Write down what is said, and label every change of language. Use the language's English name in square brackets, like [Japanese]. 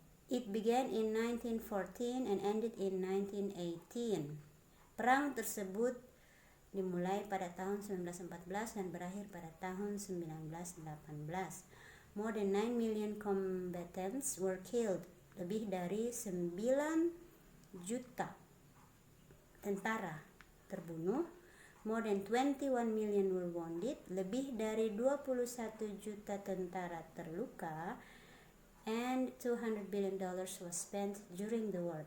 [English] It began in 1914 and ended in 1918. [Indonesian] Perang tersebut dimulai pada tahun 1914 dan berakhir pada tahun 1918. [English] More than 9 million combatants were killed. [Indonesian] Lebih dari 9 juta tentara terbunuh. [English] More than 21 million were wounded. [Indonesian] Lebih dari 21 juta tentara terluka. [English] And $200 billion was spent during the war.